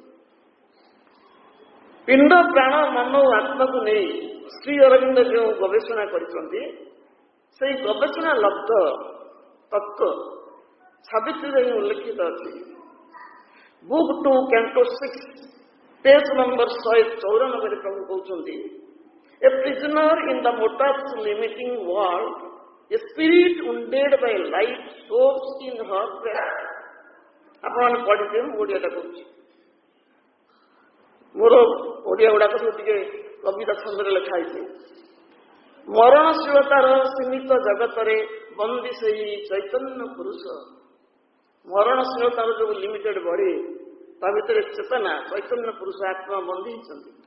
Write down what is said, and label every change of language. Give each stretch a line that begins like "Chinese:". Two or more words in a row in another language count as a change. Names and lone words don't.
Odia: ପିଣ୍ଡ ପ୍ରାଣ ମନ ଓ ଆତ୍ମାକୁ ନେଇ ଶ୍ରୀ ଅରବିନ୍ଦ ଯେଉଁ ଗବେଷଣା କରିଛନ୍ତି, ସେଇ ଗବେଷଣା ଲବ୍ଧ ତତ୍ତ୍ୱ ସାବିତ୍ରୀରେ ହିଁ ଉଲ୍ଲେଖିତ ଅଛି।
English: Book 2 Canto 6 page number 194
Odia: ପ୍ରଭୁ କହୁଛନ୍ତି,
English: a prisoner in the mortal's limiting world, a spirit wounded by life soars in her breast
Odia: ଆପଣମାନେ ପଢିଥିବେ, ମୁଁ ଓଡ଼ିଆଟା କହୁଛି। ମୋର ଓଡ଼ିଆ ଗୁଡ଼ାକ ସବୁ ଟିକେ କବିତା ଛନ୍ଦରେ ଲେଖା ହେଇଛି। ମରଣଶୀଳତାର ସୀମିତ ଜଗତରେ ବନ୍ଦୀ ସେଇ ଚୈତନ୍ୟ ପୁରୁଷ। ମରଣଶୀଳତାର ଯୋଉ
English: limited body,
Odia: ତା ଭିତରେ ଚେତନା ଚୈତନ୍ୟ ପୁରୁଷ ଆତ୍ମା ବନ୍ଦୀ ହେଇଛନ୍ତି।